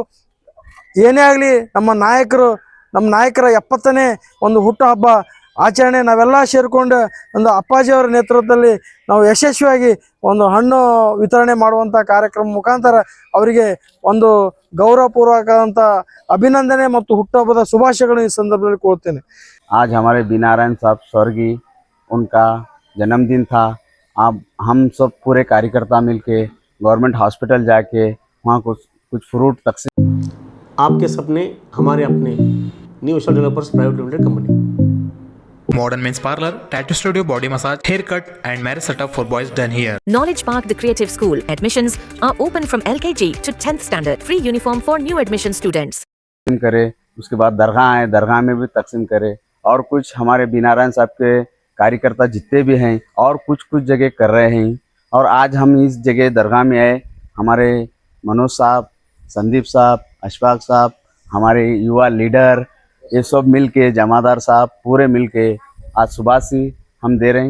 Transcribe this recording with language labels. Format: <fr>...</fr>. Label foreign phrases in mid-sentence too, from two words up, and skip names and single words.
<kn>ಏನೇ ಆಗಲಿ ನಮ್ಮ ನಾಯಕರ 70ನೇ ಒಂದು ಹುಟ್ಟುಹಬ್ಬ ಆಚರಣೆ ನಾವೆಲ್ಲ ಸೇರಿಕೊಂಡು ಒಂದು ಅಪ್ಪಾಜಿಯವರ ನೇತೃತ್ವದಲ್ಲಿ ನಾವು ಯಶಸ್ವಿಯಾಗಿ ಒಂದು ಹಣ್ಣು ವಿತರಣೆ ಮಾಡುವಂಥ ಕಾರ್ಯಕ್ರಮ ಮುಖಾಂತರ ಅವರಿಗೆ ಒಂದು ಗೌರವಪೂರ್ವಕವಾದಂಥ ಅಭಿನಂದನೆ ಮತ್ತು ಹುಟ್ಟುಹಬ್ಬದ ಶುಭಾಶಯಗಳನ್ನು ಈ ಸಂದರ್ಭದಲ್ಲಿ ಕೋರುತ್ತೇನೆ।</kn> <hi>आज हमारे बी नारायण साहब स्वर्गीय उनका जन्मदिन था। अब हम सब पूरे कार्यकर्ता मिलके</hi> <en>government hospital</en> <hi>जाके वहाँ कुछ फ्रूट तकसीम। आपके सपने हमारे अपने न्यू एशिया डेवलपर्स प्राइवेट लिमिटेड कंपनी।</hi> <en>Modern men's parlor, tattoo studio, body massage, haircut and marriage setup for boys done here. Knowledge Park, the creative school. Admissions are open from LKG to 10th standard. Free uniform for new admission students.</en> <hi>करे, उसके बाद दरगाह है, दरगाह में भी तकसीम करे। और कुछ हमारे बी नारायण साहब के कार्यकर्ता जितने भी हैं और कुछ जगह कर रहे हैं। और आज हम इस जगह दरगाह में आए, हमारे मनोज साहब, संदीप साहब, अशफाक साहब, हमारे युवा लीडर, ये सब मिल के जमादार साहब पूरे मिल के आज सुबह से हम दे रहे हैं।</hi>